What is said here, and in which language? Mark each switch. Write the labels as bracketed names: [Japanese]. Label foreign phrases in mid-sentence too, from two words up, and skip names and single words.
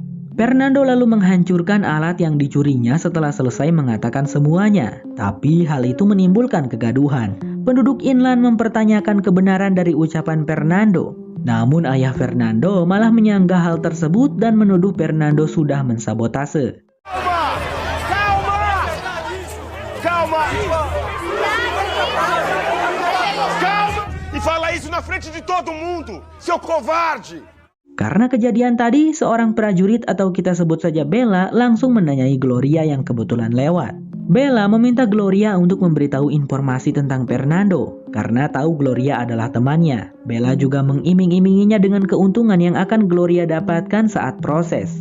[Indonesian] Fernando lalu menghancurkan alat yang dicurinya setelah selesai mengatakan semuanya. Tapi hal itu menimbulkan kegaduhan. Penduduk inland mempertanyakan kebenaran dari ucapan Fernando. Namun ayah Fernando malah menyanggah hal tersebut dan menuduh Fernando sudah mensabotase. [Portuguese] Calma! E fala isso na frente de todo mundo, seu covarde! [Indonesian] Karena kejadian tadi, seorang prajurit atau kita sebut saja Bella langsung menanyai Gloria yang kebetulan lewat. Bella meminta Gloria untuk memberitahu informasi tentang Fernando, karena tahu Gloria adalah temannya. Bella juga mengiming-iminginya dengan keuntungan yang akan Gloria dapatkan saat proses.